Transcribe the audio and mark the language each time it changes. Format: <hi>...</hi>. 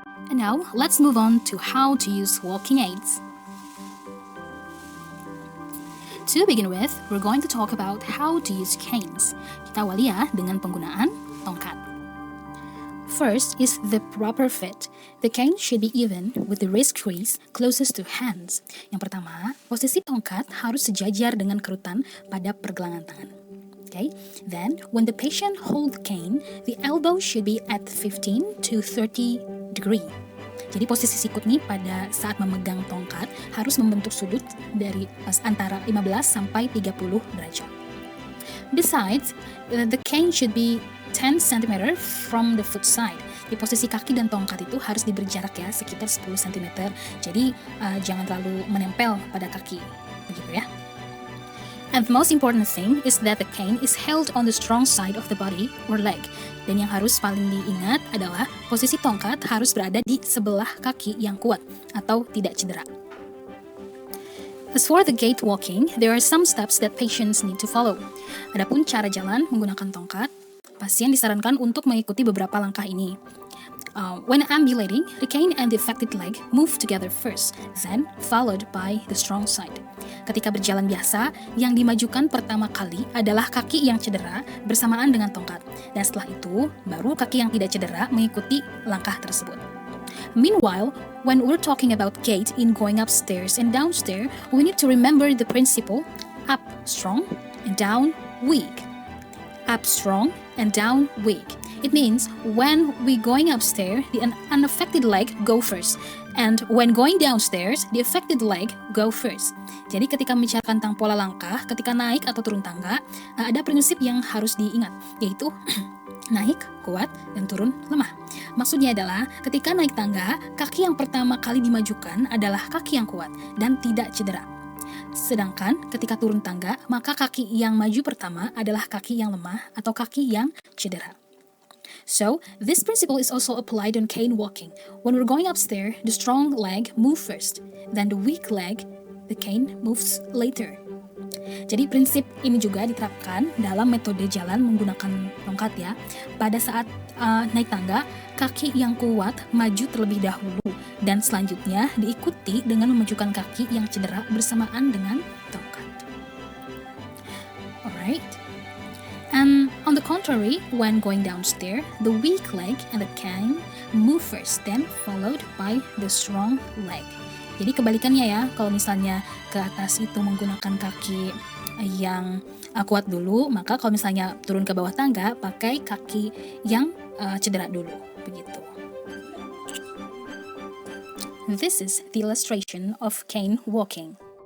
<en>And now, let's move on to how to use walking aids. To begin with, we're going to talk about how to use canes.</en> <id>Kita awali ya dengan penggunaan tongkat.</id> <en>First is the proper fit. The cane should be even with the wrist crease closest to hands.</en> <id>Yang pertama, posisi tongkat harus sejajar dengan kerutan pada pergelangan tangan.</id> <en>Okay? Then, when the patient hold cane, the elbow should be at 15 to 30 degree.</en> <id>Jadi posisi sikut nih pada saat memegang tongkat harus membentuk sudut dari antara 15 sampai 30 derajat.</id> <en>Besides, the cane should be 10 cm from the foot side.</en> <id>Di posisi kaki dan tongkat itu harus diberi jarak ya, sekitar 10 cm. Jadi jangan terlalu menempel pada kaki, begitu ya.</id> <en>And the most important thing is that the cane is held on the strong side of the body or leg.</en> <id>Dan yang harus paling diingat adalah posisi tongkat harus berada di sebelah kaki yang kuat atau tidak cedera.</id> <en>As for the gait walking, there are some steps that patients need to follow.</en> <id>Adapun cara jalan menggunakan tongkat, pasien disarankan untuk mengikuti beberapa langkah ini.</id> <en>When ambulating, the cane and the affected leg move together first, then followed by the strong side.</en> <id>Ketika berjalan biasa, yang dimajukan pertama kali adalah kaki yang cedera bersamaan dengan tongkat. Dan setelah itu, baru kaki yang tidak cedera mengikuti langkah tersebut.</id> <en>Meanwhile, when we're talking about gait in going upstairs and downstairs, we need to remember the principle up strong and down weak. Up strong and down weak. It means when we going upstairs, the unaffected leg go first. And when going downstairs, the affected leg go first.</en> <id>Jadi ketika membicarakan tentang pola langkah, ketika naik atau turun tangga, ada prinsip yang harus diingat, yaitu naik, kuat, dan turun, lemah. Maksudnya adalah ketika naik tangga, kaki yang pertama kali dimajukan adalah kaki yang kuat dan tidak cedera. Sedangkan ketika turun tangga, maka kaki yang maju pertama adalah kaki yang lemah atau kaki yang cedera.</id> <en>So, this principle is also applied on cane walking. When we're going upstairs, the strong leg move first, then the weak leg, the cane moves later.</en> <id>Jadi prinsip ini juga diterapkan dalam metode jalan menggunakan tongkat ya. Pada saat naik tangga, kaki yang kuat maju terlebih dahulu dan selanjutnya diikuti dengan memajukan kaki yang cedera bersamaan dengan tongkat.</id> <en>Alright. And on the contrary, when going downstairs, the weak leg and the cane move first, then followed by the strong leg.</en> <id>Jadi kebalikannya ya, kalau misalnya ke atas itu menggunakan kaki yang kuat dulu, maka kalau misalnya turun ke bawah tangga, pakai kaki yang cedera dulu, begitu.</id> <en>This is the illustration of cane walking.</en>